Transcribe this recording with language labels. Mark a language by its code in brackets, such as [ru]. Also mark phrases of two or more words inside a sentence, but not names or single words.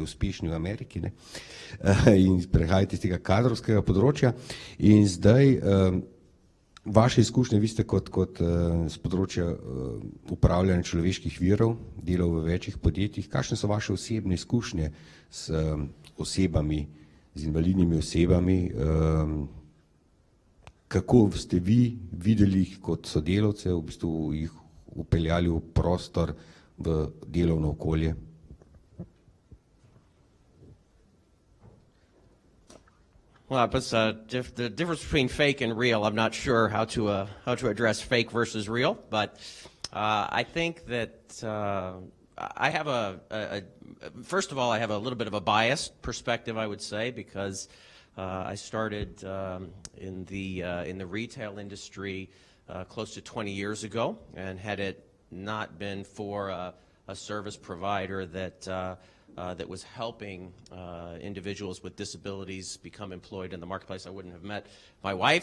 [sl] uspešni v Ameriki, in prihajate iz tega kadrovskega področja in zdaj vaše izkušnje, vi ste kot z področja upravljanja človeških virov, delal v večjih podjetjih, kakšne so vaše osebne izkušnje s osebami, z invalidnimi osebami, kako ste vi videli kot sodelavce, v bistvu jih upeljali v prostor, v delovno okolje? [en] Well, but the difference between fake and real, I'm not sure how to address fake versus real, but I think that I have first of all, I have a little bit of a biased perspective, I would say, because I started in the retail industry close to 20 years ago, and had it not been for a service provider that was helping individuals with disabilities become employed in the marketplace, I wouldn't have met my wife.